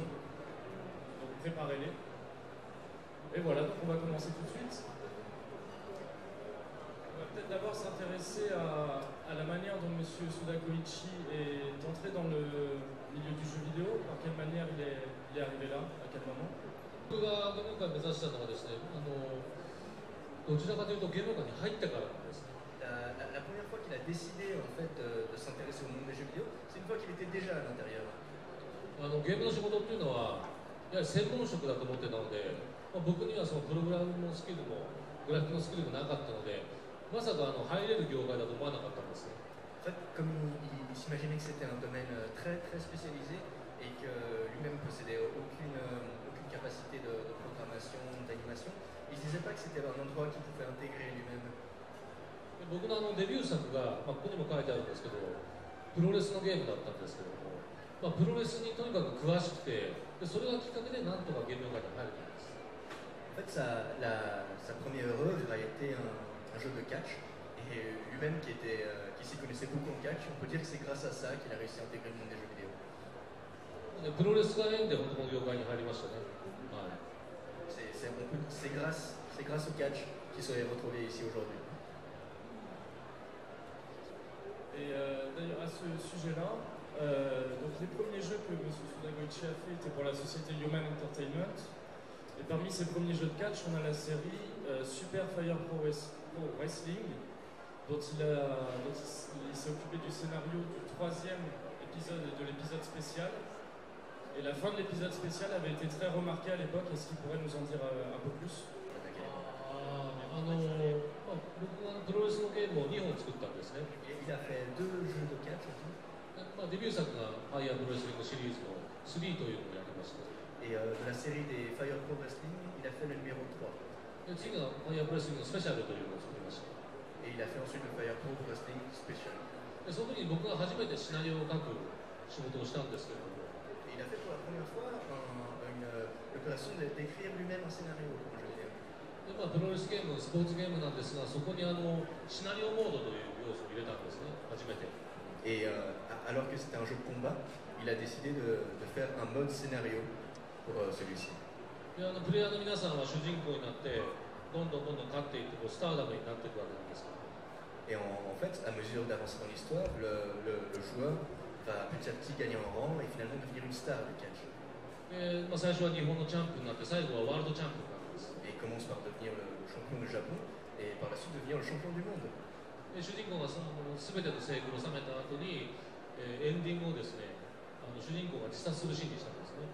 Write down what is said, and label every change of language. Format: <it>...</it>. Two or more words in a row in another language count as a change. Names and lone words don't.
<fr>Donc préparez-les. Et voilà, donc on va commencer tout de suite. On va peut-être d'abord s'intéresser à la manière dont M. Suda Goichi est entré dans le milieu du jeu vidéo, par quelle manière il est arrivé là, à quel moment.</fr> <ja>僕がゲーム界を目指したのはですね、どちらかというとゲーム界に入ってからなんです。</ja> <fr>La première fois qu'il a décidé en fait de s'intéresser au monde des jeux vidéo, c'est une fois qu'il était déjà à l'intérieur.</fr> <ja>ゲームの仕事っていうのはやはり専門職だと思ってたので、僕にはそのプログラムのスキルもグラフィックのスキルもなかったので、まさか入れる業界だと思わなかったんです。</ja> <fr>En fait, comme il s'imaginait que c'était un domaine très très spécialisé et que lui-même possédait aucune capacité de programmation, d'animation, il ne se disait pas que c'était un endroit qu'il pouvait intégrer lui-même.</fr> <ja>僕のデビュー作が、ここにも書いてあるんですけど、プロレスのゲームだったんですけども、プロレスにとにかく詳しくて、それがきっかけでなんとかゲーム界に入れたんです。</ja> <fr>En fait, sa première œuvre a été un jeu de catch, et lui-même qui s'y connaissait beaucoup en catch, on peut dire que c'est grâce à ça qu'il a réussi à intégrer le monde des jeux vidéo.</fr> <ja>プロレスが縁で本当の業界に入りましたね。</ja> <fr>C'est grâce au catch qu'il s'est retrouvé ici aujourd'hui. Et d'ailleurs, à ce sujet-là, donc les premiers jeux que M. Suda Goichi a fait étaient pour la société Human Entertainment. Et parmi ces premiers jeux de catch, on a la série Super Fire Pro Wrestling, dont il s'est occupé du scénario du 3e épisode et de l'épisode spécial. Et la fin de l'épisode spécial avait été très remarquée à l'époque. Est-ce qu'il pourrait nous en dire un peu plus?</fr> <ja>僕はプロレスのゲームを2本作ったんですね。</ja> <fr>Il a fait 2 jeux de catch aussi.</fr> <ja>デビュー作がファイヤープロレスリングシリーズの3というのをやりました。</ja> <fr>Et de la série des Fire Pro Wrestling, il a fait le numéro 3.</fr> <ja>次がファイヤープロレスリングスペシャルというのを作りました。</ja> <fr>Et il a fait ensuite le Fire Pro Wrestling Special.</fr> <ja>その時に僕が初めてシナリオを書く仕事をしたんですけれども。</ja> <fr>Et il a fait pour la première fois l'opération d'écrire lui-même un scénario pour un jeu vidéo.</fr> <ja>プロレスゲーム、スポーツゲームなんですが、そこにシナリオモードという要素を入れたんですね、初めて。</ja> <fr>Et alors que c'était un jeu de combat, il a décidé de faire un mode scénario pour celui-ci.</fr> <ja>プレイヤーの皆さんは主人公になって、どんどん勝っていってスターダムになっていくわけなんです。</ja> <fr>Et en fait, à mesure d'avancer dans l'histoire, le joueur va petit à petit gagner en rang et finalement devenir une star du catch.</fr> <ja>最初は日本のチャンピオンになって、最後はワールドチャンピオンになるんです。</ja> <fr>Et il commence par devenir le champion du Japon et par la suite devenir le champion du monde.</fr> <ja>主人公がその全ての成功を収めた後に、エンディングをですね、主人公が自殺するシーンにしたんですね。</ja>